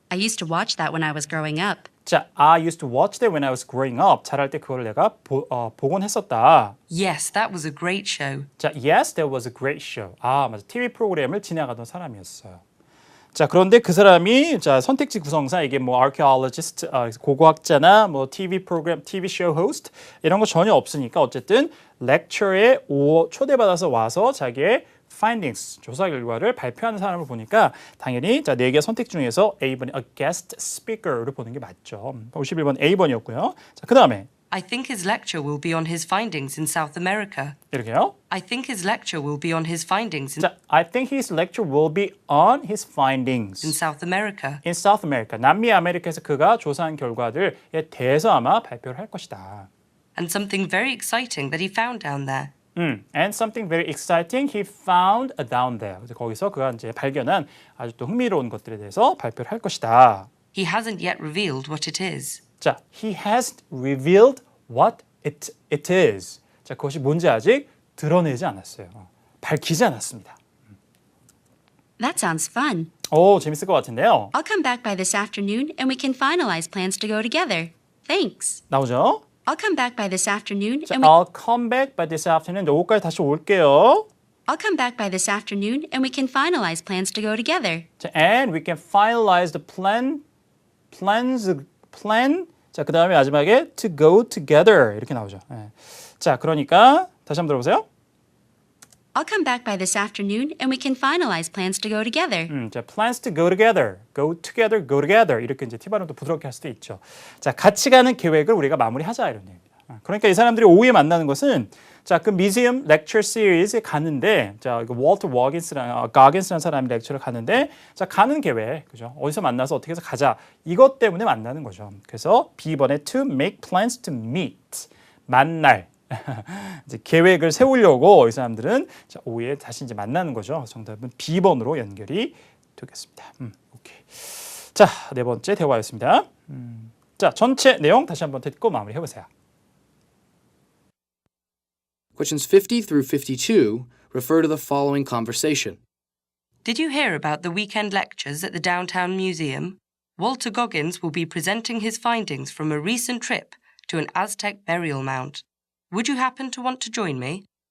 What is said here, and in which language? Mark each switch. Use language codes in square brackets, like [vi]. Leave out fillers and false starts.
[en] I used to watch that when I was growing up. 자, I used to watch that when I was growing up. [ko] 자랄 때 그걸 내가 보곤 했었다. [en] Yes, that was a great show. 자, yes, that was a great show. [ko] 맞아. TV 프로그램을 진행하던 사람이었어요. 자, 그런데 그 사람이 자, 선택지 구성상 이게 뭐 archaeologist, 고고학자나 뭐 TV 프로그램, TV show host 이런 거 전혀 없으니까 어쨌든 lecture에 초대받아서 와서 자기의 findings, 조사 결과를 발표하는 사람을 보니까 당연히 자, 4개 선택 중에서 A번이 [en] a guest speaker [ko] 를 보는 게 맞죠. 51번 A번이었고요. 자, 그다음에 [en] I think his lecture will be on his findings in South America. [ko] 이렇게요. [en] I think his lecture will be on his findings in 자, I think his lecture will be on his findings South America. in South America. [ko] 남미 아메리카에서 그가 조사한 결과들에 대해서 아마 발표를 할 것이다. [en] And something very exciting that he found down there. And something very exciting he found down there. [ko] 그래서 거기서 그가 이제 발견한 아주 또 흥미로운 것들에 대해서 발표를 할 것이다. [en] He hasn't yet revealed what it is. 자, he hasn't revealed what it is. [ko] 자, 그것이 뭔지 아직 드러내지 않았어요. 밝히지 않았습니다. [en] That sounds fun. [ko] 오, 재밌을 것 같은데요. [en] I'll come back by this afternoon and we can finalize plans to go together. Thanks. [ko] 나오죠? [en] I'll come back by this afternoon 자, and we I'll come back by this afternoon. [ko] 오후까지 다시 올게요. [en] I'll come back by this afternoon and we can finalize plans to go together. 자, and we can finalize the plan. [ko] 자, 그다음에 마지막에 [en] to go together [ko] 이렇게 나오죠. 예. 자, 그러니까 다시 한번 들어보세요. [en] I'll come back by this afternoon and we can finalize plans to go together. [ko] 자, [en] plans to go together, go together, [ko] go together 이렇게 이제 T 발음도 부드럽게 할 수도 있죠. 자, 같이 가는 계획을 우리가 마무리하자 이런 얘기입니다. 그러니까 이 사람들이 오후에 만나는 것은 자, 그 Museum Lecture Series에 가는데 자, 이거 월터 거긴스라는 사람이 렉처를 가는데 자, 가는 계획, 그죠? 어디서 만나서 어떻게 해서 가자. 이것 때문에 만나는 거죠. [en] 그래서 B번에 to make plans to meet. [ko] 만날. 이제 계획을 세우려고 이 사람들은 자, 오후에 다시 이제 만나는 거죠. 정답은 B번으로 연결이 되겠습니다. 오케이. 자, 네 번째 대화였습니다. 자, 전체 내용 다시 한번 듣고 마무리해 보세요. [en] Questions 50 through 52 refer to the following conversation. Did you hear about the weekend lectures at the downtown museum? Walter Goggins will be presenting his findings from a recent trip to an Aztec burial mound. Would you happen to want to join me?